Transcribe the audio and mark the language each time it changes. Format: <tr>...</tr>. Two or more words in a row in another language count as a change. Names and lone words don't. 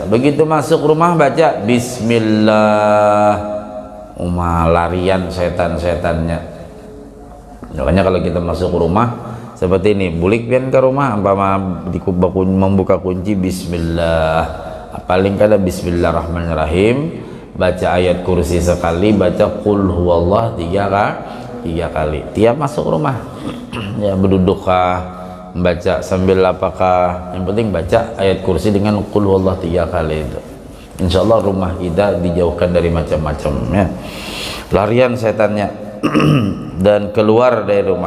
<id>Begitu masuk rumah baca bismillah, larian setan-setannya.</id> <bjn>Makanya kalau kita masuk rumah seperti ini, bulik pian ke rumah, umpama membuka kunci bismillah, paling kada bismillahirrahmanirrahim,</bjn> <id>baca ayat kursi sekali, baca</id> <ar>قل هو الله</ar> <id>tiga kali tiap masuk rumah.</id> <bjn>Ya berdudukkah, membaca sambil apakah, yang penting baca ayat kursi dengan qul huwallah 3 kali itu.</bjn> <id>Insyaallah rumah kita dijauhkan dari macam-macam ya larian setannya dan keluar dari rumah.</id>